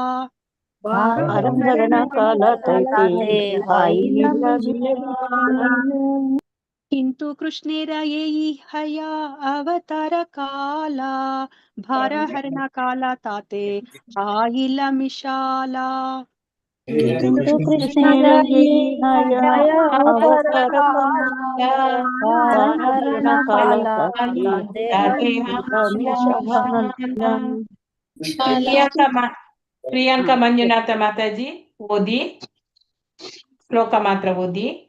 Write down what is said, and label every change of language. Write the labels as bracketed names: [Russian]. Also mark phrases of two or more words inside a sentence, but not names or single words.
[Bangla] কিন্তু কৃষ্ণের যেই হয় অবতার কাল ভারহরণ কাল তাতে হইল মিশাল. কিন্তু কৃষ্ণের যেই হয় অবতার কাল কাল [Kannada] ಪ್ರಿಯಾಂಕಾ ಮಂಜುನಾಥ ಮಾತಾಜಿ ಓದಿ, ಶ್ಲೋಕ ಮಾತ್ರ ಓದಿ.